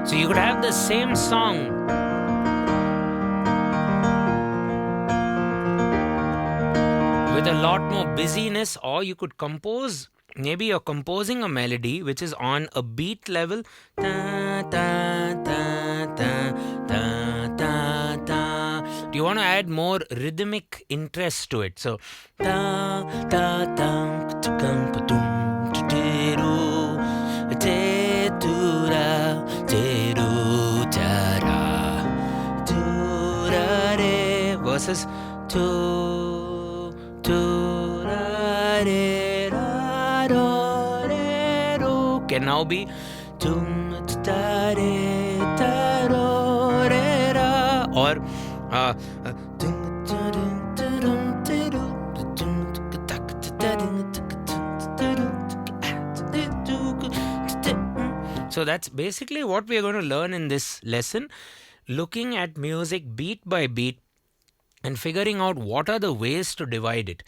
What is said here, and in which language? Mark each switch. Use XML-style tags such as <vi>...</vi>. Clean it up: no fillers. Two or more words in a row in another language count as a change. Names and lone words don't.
<en>So you could have the same song with a lot more busyness, or you could compose. Maybe you're composing a melody which is on a beat level. Ta, ta, ta, ta, ta, ta, ta. Do you want to add more rhythmic interest to it? So ta ta ta tukam patum teru tetura teru tara turare versus tu turare ra re ro can now be tum tare taro re ra or so that's basically what we are going to learn in this lesson, looking at music beat by beat and figuring out what are the ways to divide it.</en>